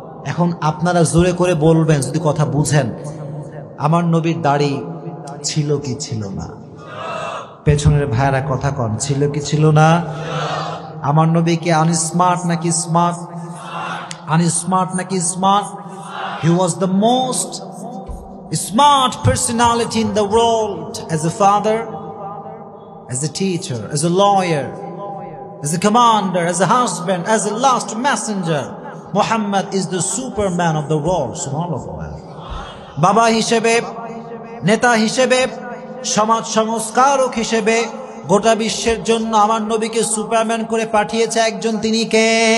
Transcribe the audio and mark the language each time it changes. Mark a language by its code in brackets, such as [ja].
[bn] এখন আপনারা জোরে করে বলবেন যদি কথা বুঝেন, আমার নবীর দাড়ি ছিল কি ছিল না? পেছনের ভাইরা কথা কন, ছিল কি ছিল না? আমার নবী কি আনস্মার্ট নাকি স্মার্ট? [en] Unsmart নাকি smart? He was the most smart personality in the world, as a father, as a teacher, as a lawyer, as a commander, as a husband, as a last messenger. Muhammad is the superman of the world. [ar] Subhanallah. [bn] Baba হিসেবে, নেতা হিসেবে, সমাজ সংস্কারক হিসেবে গোটা বিশ্বের জন্য আমার নবীকে সুপারম্যান করে পাঠিয়েছে একজন, তিনি কে?